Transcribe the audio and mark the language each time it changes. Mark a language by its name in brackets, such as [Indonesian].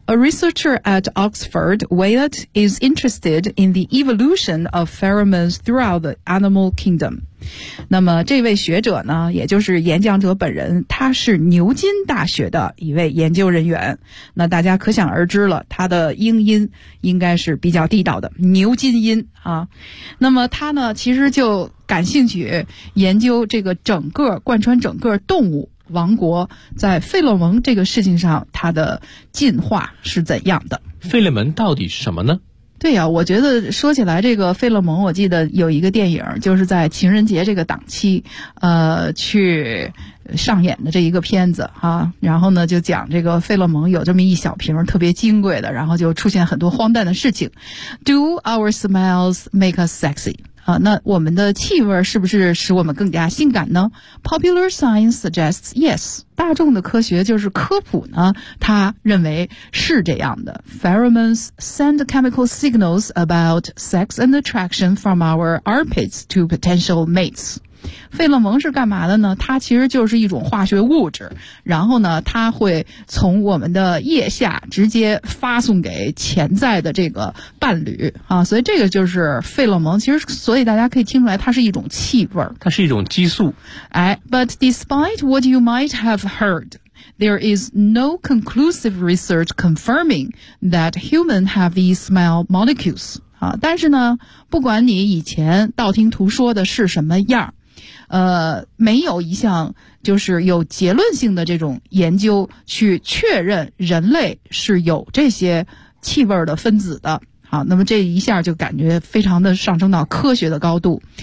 [English] A researcher at Oxford, Wyatt is interested in the evolution of pheromones throughout the animal kingdom. [Chinese] 那么这位学者呢，也就是演讲者本人，他是牛津大学的一位研究人员。那大家可想而知了，他的英音应该是比较地道的牛津音啊。那么他呢，其实就感兴趣研究这个整个贯穿整个动物王国在费洛蒙这个事情上它的进化是怎样的。费洛蒙到底是什么呢？对啊，我觉得说起来这个费洛蒙，我记得有一个电影就是在情人节这个档期去上演的这一个片子啊，然后呢就讲这个费洛蒙有这么一小瓶特别金贵的，然后就出现很多荒诞的事情。 [English] Do our smells make us sexy? [Chinese] 那我们的气味是不是使我们更加性感呢？ [English] Popular science suggests yes. [Chinese] 大众的科学就是科普呢，他认为是这样的。 [English] Pheromones send chemical signals about sex and attraction from our armpits to potential mates. [Chinese] 费洛蒙是干嘛的呢？它其实就是一种化学物质，然后呢它会从我们的腋下直接发送给潜在的这个伴侣啊，所以这个就是费洛蒙。其实所以大家可以听出来它是一种气味，它是一种激素。 [English] 哎， But despite what you might have heard, there is no conclusive research confirming that humans have these smell molecules. [Chinese] 啊，但是呢不管你以前道听途说的是什么样，没有一项就是有结论性的这种研究去确认人类是有这些气味的分子的。好，那么这一下就感觉非常的上升到科学的高度。